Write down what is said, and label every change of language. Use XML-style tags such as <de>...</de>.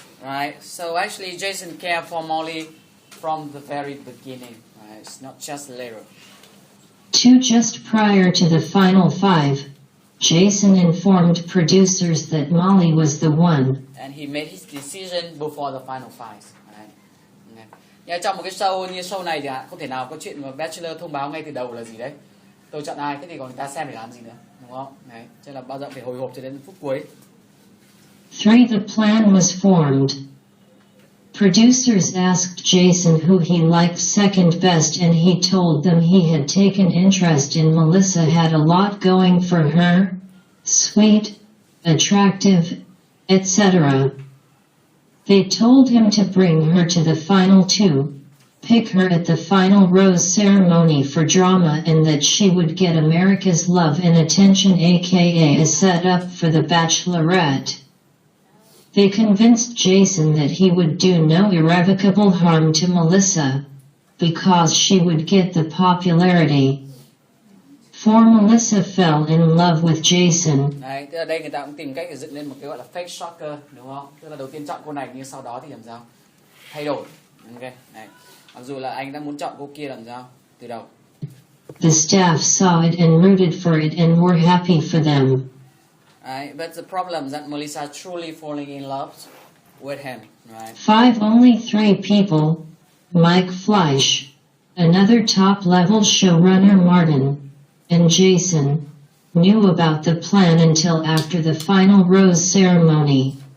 <en>Right, so actually Jason cared for Molly from the very beginning. Right? It's not just later. 2, just prior to the final 5, Jason informed producers that Molly was the one. And he made his decision before the final 5. Right? Okay.</en> <vi>Trong một cái show như show này thì không thể nào có chuyện mà Bachelor thông báo ngay từ đầu là gì đấy. Tôi chọn ai, thế thì còn người ta xem để làm gì nữa, đúng không? Đấy, cho nên là bao giờ phải hồi hộp cho đến phút cuối.</vi> <en>3, the plan was formed. Producers asked Jason who he liked second best and he told them he had taken interest in Melissa, had a lot going for her, sweet, attractive, etc. They told him to bring her to the final two, pick her at the final rose ceremony for drama, and that she would get America's love and attention, aka a setup for the Bachelorette. They convinced Jason that he would do no irrevocable harm to Melissa, because she would get the popularity. For Melissa fell in love with Jason.</en> <vi>Đấy, tức là đây người ta cũng tìm cách để dựng lên một cái gọi là fake shocker, đúng không? Tức là đầu tiên chọn cô này nhưng sau đó thì làm sao? Thay đổi. Ok, này. Mặc dù là anh đã muốn chọn cô kia làm sao? Từ đầu.</vi> <en>The staff saw it and rooted for it and were happy for them. Right, but the problem is that Melissa truly falling in love with him, right? Only 3 people, Mike Fleisch, another top-level showrunner Martin, and Jason, knew about the plan until after the final rose ceremony.</en>